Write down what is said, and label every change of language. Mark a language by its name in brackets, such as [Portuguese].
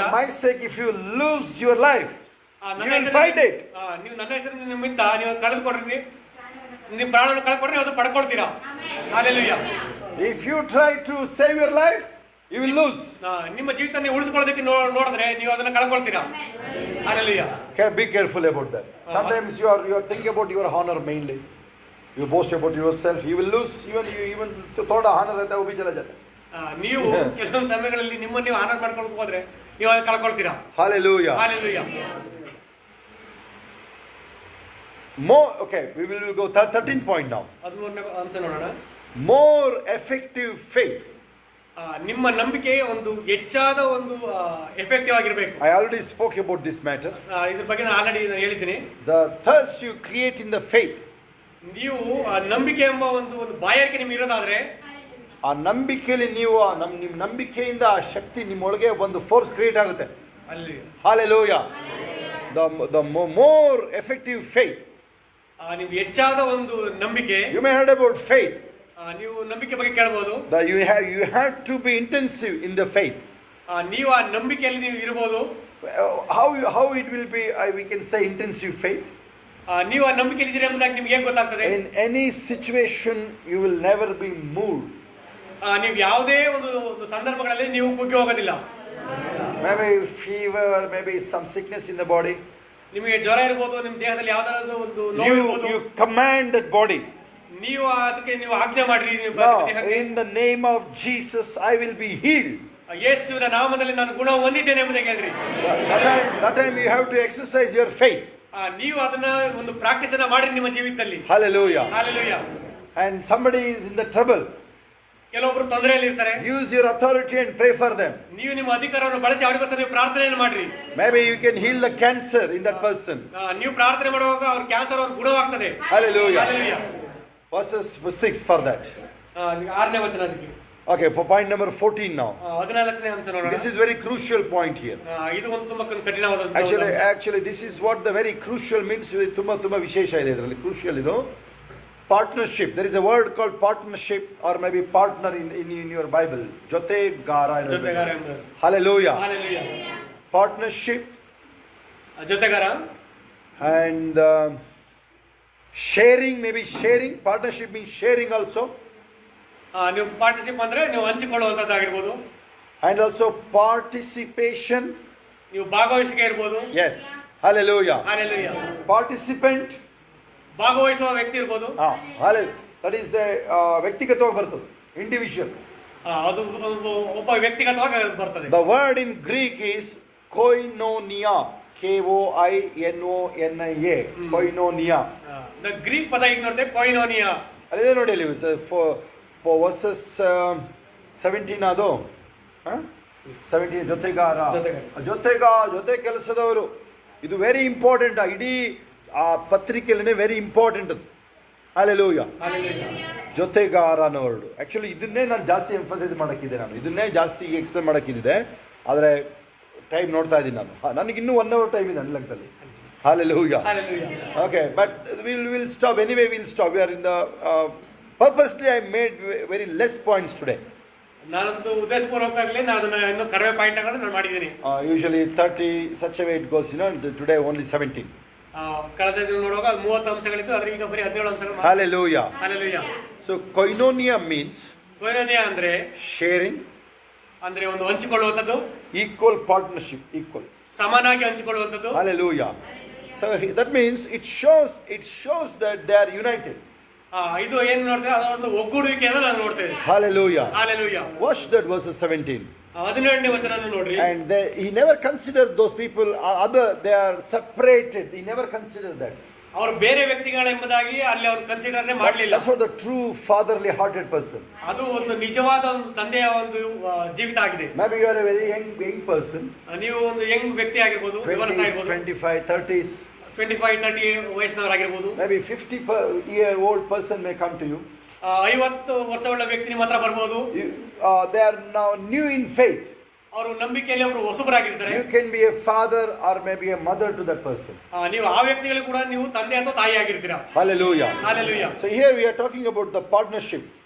[English] For my sake, if you lose your life, [Kannada] ನನ್ನ [English] you will [Kannada] ಹೆಸರು [English] find it. [Kannada] ನೀವು ನನ್ನ ಹೆಸರು ನಿಮಿತ್ತ ನೀವು ಕಳೆದುಕೊಡ್ರಿ, ನೀವು ಪ್ರಾಣವನ್ನು ಕಳ್ಕೊಂಡ್ರೆ ಅದು ಪಡ್ಕೊಳ್ತೀರಾ. Hallelujah. [English] If you try to save your life, you will lose. [Kannada] ನಿಮ್ಮ ಜೀವಿತ ನೀವು ಉಳಿಸ್ಕೊಳ್ಳೋದಕ್ಕೆ ನೋಡಿದ್ರೆ ನೀವು ಅದನ್ನ ಕಳ್ಕೊಳ್ತೀರಾ. Hallelujah. [English] Okay, be careful about that. Sometimes you are thinking about your honor mainly. You boast about yourself. You will lose even [Hindi] थोड़ा honor रहता है वो भी चला जाता है. [Kannada] ನೀವು ಕೆಲವೊಂದು ಸಮಯಗಳಲ್ಲಿ ನಿಮ್ಮನ್ನು ನೀವು ಆನರ್ ಮಾಡ್ಕೊಂಡು ಹೋದ್ರೆ ನೀವು ಅದನ್ನ ಕಳ್ಕೊಳ್ತೀರಾ. [English] Hallelujah. [Kannada] Hallelujah. [English] More, okay, we will go 13th point now. [Kannada] 13ನೇ ಅಂಶ ನೋಡೋಣ. [English] More effective faith. [Kannada] ನಿಮ್ಮ ನಂಬಿಕೆ ಒಂದು ಹೆಚ್ಚಾದ ಒಂದು ಎಫೆಕ್ಟಿವ್ ಆಗಿರಬೇಕು. [English] I already spoke about this matter. [Kannada] ಇದ್ರ ಬಗ್ಗೆ ನಾನು ಆಲ್ರೆಡಿ ಹೇಳಿದ್ದೀನಿ. [English] The thirst you create in the faith. [Kannada] ನೀವು ನಂಬಿಕೆ ಎಂಬ ಒಂದು ಬಾಯಾರಿಕೆ ನಿಮ್ಗೆ ಇರೋದಾದ್ರೆ ಆ ನಂಬಿಕೆಯಲ್ಲಿ ನೀವು ನಿಮ್ಮ ನಂಬಿಕೆಯಿಂದ ಆ ಶಕ್ತಿ ನಿಮ್ಮೊಳಗೆ ಒಂದು ಫೋರ್ಸ್ ಕ್ರಿಯೇಟ್ ಆಗುತ್ತೆ. ಅಲ್ಲಿ [English] Hallelujah. The more effective faith. [Kannada] ನಿಮ್ಗೆ ಹೆಚ್ಚಾದ ಒಂದು ನಂಬಿಕೆ. [English] You may heard about faith. [Kannada] ನೀವು ನಂಬಿಕೆ ಬಗ್ಗೆ ಕೇಳಬಹುದು. [English] You have to be intensive in the faith. [Kannada] ನೀವು ಆ ನಂಬಿಕೆಯಲ್ಲಿ ನೀವು ಇರಬಹುದು. [English] How it will be, we can say intensive faith. [Kannada] ನೀವು ಆ ನಂಬಿಕೆಯಲ್ಲಿ ಇದ್ದೀರಾ ಎಂಬುದಾಗಿ ನಿಮ್ಗೆ ಹೇಗೆ ಗೊತ್ತಾಗ್ತದೆ? [English] In any situation you will never be moved. [Kannada] ನೀವು ಯಾವುದೇ ಒಂದು ಸಂದರ್ಭಗಳಲ್ಲಿ ನೀವು ಕುಗ್ಗಿ ಹೋಗೋದಿಲ್ಲ. [English] Maybe fever, maybe some sickness in the body. [Kannada] ನಿಮಗೆ ಜ್ವರ ಇರಬಹುದು, ನಿಮ್ಮ ದೇಹದಲ್ಲಿ ಯಾವ್ದಾದ್ರು ಒಂದು ನೋವು ಇರಬಹುದು. [English] You command that body. [Kannada] ನೀವು ಅದಕ್ಕೆ ನೀವು ಆಜ್ಞೆ ಮಾಡ್ರಿ. [English] In the name of Jesus I will be healed. [Kannada] ಯೇಸುವಿನ ನಾಮದಲ್ಲಿ ನಾನು ಗುಣ ಹೊಂದಿದ್ದೇನೆ ಎಂಬುದಾಗಿ ಹೇಳ್ರಿ. [English] That time you have to exercise your faith. [Kannada] ನೀವು ಅದನ್ನ ಒಂದು ಪ್ರಾಕ್ಟೀಸ್ ಅನ್ನ ಮಾಡ್ರಿ ನಿಮ್ಮ ಜೀವಿತದಲ್ಲಿ. [English] Hallelujah. Hallelujah. And somebody is in the trouble. [Kannada] ಕೆಲವೊಬ್ರು ತೊಂದರೆಯಲ್ಲಿ ಇರ್ತಾರೆ. [English] Use your authority and pray for them. [Kannada] ನೀವು ನಿಮ್ಮ ಅಧಿಕಾರವನ್ನು ಬಳಸಿ ಅವರಿಗೋಸ್ಕರ ನೀವು ಪ್ರಾರ್ಥನೆಯನ್ನು ಮಾಡ್ರಿ. [English] Maybe you can heal the cancer in that person. [Kannada] ನೀವು ಪ್ರಾರ್ಥನೆ ಮಾಡುವಾಗ ಅವ್ರ ಕ್ಯಾನ್ಸರ್ ಅವ್ರ ಗುಣವಾಗ್ತದೆ. [English] Hallelujah. Hallelujah. Verses 6 for that. [Kannada] 6ನೇ ವಚನ ಅದಕ್ಕೆ. [English] Okay, for point number 14 now. [Kannada] 14ನೇ ಅಂಶ ನೋಡೋಣ. [English] This is very crucial point here. [Kannada] ಇದು ಒಂದು ತುಂಬಾ ಕಠಿಣವಾದ. [English] Actually this is what the very crucial means. [Kannada] ತುಂಬಾ ವಿಶೇಷ ಇದೆ ಇದರಲ್ಲಿ. [English] Crucial ಇದು partnership. There is a word called partnership or maybe partner in your Bible. [Kannada] ಜೊತೆಗಾರ. Hallelujah. [English] Hallelujah. Partnership. [Kannada] ಜೊತೆಗಾರ. [English] And sharing, maybe sharing. Partnership means sharing also. [Kannada] ನೀವು ಪಾರ್ಟಿಸಿಪ್ ಅಂದ್ರೆ ನೀವು ಹಂಚಿಕೊಳ್ಳುವಂತದ್ದಾಗಿರ್ಬೋದು. [English] And also participation. [Kannada] ನೀವು ಭಾಗವಹಿಸಿಕೆ ಇರ್ಬೋದು. [English] Yes. Hallelujah. Hallelujah. Participant. [Kannada] ಭಾಗವಹಿಸುವ ವ್ಯಕ್ತಿ ಇರ್ಬೋದು. [English] That is the [Kannada] ವ್ಯಕ್ತಿಗತವಾಗಿ ಬರ್ತದೆ. [English] Individual. [Kannada] ಅದು ಒಬ್ಬ ವ್ಯಕ್ತಿಗತವಾಗಿ ಬರ್ತದೆ. [English] The word in Greek is koinonia. Koinonia. Koinonia. The Greek [Kannada] ಪದ ಈಗ ನೋಡ್ತೇವೆ koinonia. ಅಲ್ಲಿದೆ ನೋಡಿ ಅಲ್ಲಿ [English] for verses 17 [Kannada] ಅದು 17 ಜೊತೆಗಾರ ಜೊತೆ ಕೆಲಸದವರು. ಇದು ವೆರಿ ಇಂಪಾರ್ಟೆಂಟ್. ಇಡೀ ಆ ಪತ್ರಿಕೆಯಲ್ಲಿ ವೆರಿ ಇಂಪಾರ್ಟೆಂಟ್ ಅದು. Hallelujah. ಜೊತೆಗಾರ ಅನ್ನೋ ವರ್ಡ್. ಆಕ್ಚುಲಿ ಇದನ್ನೇ ನಾನು ಜಾಸ್ತಿ ಎಂಫಸೈಸ್ ಮಾಡಕ್ಕಿದೆ. ನಾನು ಇದನ್ನೇ ಜಾಸ್ತಿ ಎಕ್ಸ್ಪ್ಲೇನ್ ಮಾಡಕ್ಕಿದೆ. ಆದರೆ ಟೈಮ್ ನೋಡ್ತಾ ಇದ್ದೀನಿ ನಾನು. ನನಗೆ ಇನ್ನೂ 1 hour ಟೈಮ್ ಇದೆ ನನ್ನ ಲೆಕ್ಕದಲ್ಲಿ. [English] Hallelujah. Okay, but we'll stop anyway. We'll stop. We are in the purposely I made very less points today. [Kannada] ನಾನಂತೂ ಉದ್ದೇಶಪೂರ್ವಕವಾಗಲಿ ನಾನು ಅದನ್ನ ಇನ್ನೂ ಕಡಿಮೆ ಪಾಯಿಂಟ್ ಆಗಿ ನಾನು ಮಾಡಿದ್ದೀನಿ. [English] Usually 30 such a way it goes, today only 17. [Kannada] ಕಳೆದ ದಿನ ನೋಡುವಾಗ 30 ಅಂಶಗಳಿತ್ತು, ಆದ್ರೆ ಈಗ ಬರೀ 17 ಅಂಶಗಳು. [English] Hallelujah. Hallelujah. So koinonia means [Kannada] koinonia ಅಂದ್ರೆ [English] sharing, [Kannada] ಅಂದ್ರೆ ಒಂದು ಹಂಚಿಕೊಳ್ಳುವಂತದ್ದು. [English] equal partnership, equal. [Kannada] ಸಮಾನವಾಗಿ ಹಂಚಿಕೊಳ್ಳುವಂತದ್ದು. [English] Hallelujah. So that means it shows that they are united. [Kannada] ಇದು ಏನು ನೋಡ್ತೇವೆ, ಅದೊಂದು ಒಗ್ಗೂಡುವಿಕೆಯನ್ನು ನಾವು ನೋಡ್ತೇವೆ. [English] Hallelujah. Hallelujah. Watch that verses 17. [Kannada] 17ನೇ ವಚನ ನೋಡ್ರಿ. [English] And he never considered those people they are separated. He never considered that. [Kannada] ಅವರು ಬೇರೆ ವ್ಯಕ್ತಿಗಳೆಂಬುದಾಗಿ ಅಲ್ಲಿ ಅವರು ಕನ್ಸಿಡರ್ ಮಾಡಲಿಲ್ಲ. [English] That's what the true fatherly hearted person. [Kannada] ಅದು ಒಂದು ನಿಜವಾದ ಒಂದು ತಂದೆಯ ಒಂದು ಜೀವಿತ ಆಗಿದೆ. [English] Maybe you are a very young person. [Kannada] ನೀವು ಒಂದು ಯಂಗ್ ವ್ಯಕ್ತಿ ಆಗಿರಬಹುದು, [English] 25, 30s. [Kannada] 25-30 ವಯಸ್ಸಿನವರಾಗಿರ್ಬೋದು. [English] Maybe 50-year-old person may come to you. [Kannada] 50 ವರ್ಷಗಳ ವ್ಯಕ್ತಿ ನಿಮ್ಮ ಹತ್ರ ಬರ್ಬೋದು. [English] They are now new in faith. [Kannada] ಅವರು ನಂಬಿಕೆಯಲ್ಲಿ ಅವರು ಹೊಸಬರಾಗಿರ್ತಾರೆ. [English] You can be a father or maybe a mother to that person. [Kannada] ನೀವು ಆ ವ್ಯಕ್ತಿಗಳಿಗೆ ಕೂಡ ನೀವು ತಂದೆ ಅಥವಾ ತಾಯಿ ಆಗಿರ್ತೀರಾ. [English] Hallelujah. Hallelujah. So here we are talking about the partnership.